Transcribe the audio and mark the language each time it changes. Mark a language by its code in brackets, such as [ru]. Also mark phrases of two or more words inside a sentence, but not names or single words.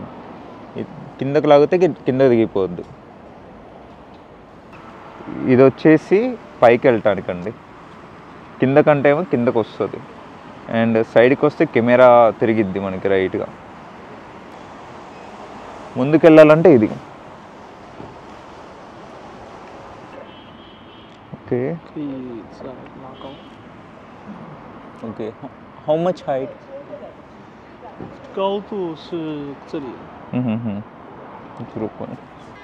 [te] కిందకు లాగితే కింద దిగిపోద్ది. ఇది వచ్చేసి పైకి వెళ్ళటానికండి. కిందకంటే ఏమో కిందకు వస్తుంది, అండ్ సైడ్కి వస్తే కెమెరా తిరిగిద్ది మనకి రైట్గా. ముందుకు వెళ్ళాలంటే ఇది ఓకే. [zh] 可以再拉高。 [en] Okay. How much height? [zh] 高度是这里， 0.